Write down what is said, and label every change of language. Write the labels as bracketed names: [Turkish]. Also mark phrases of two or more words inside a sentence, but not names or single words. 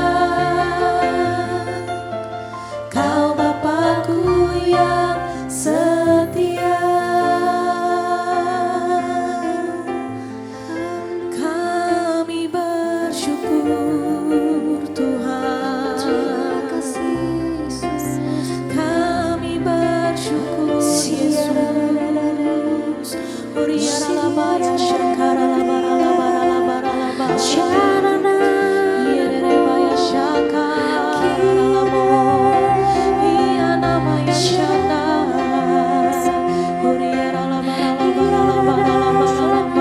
[Indonesian] Kau Bapa-Ku yang setia. Kami bersyukur Tuhan. Terima kasih Yesus. Kami bersyukur Yesus. Uriaralabaya shakaralabaralabaralabaralaba. Yererebaya shakaralabo. Iyanamaya shanda. Uriaralabaralabaralabaralaba.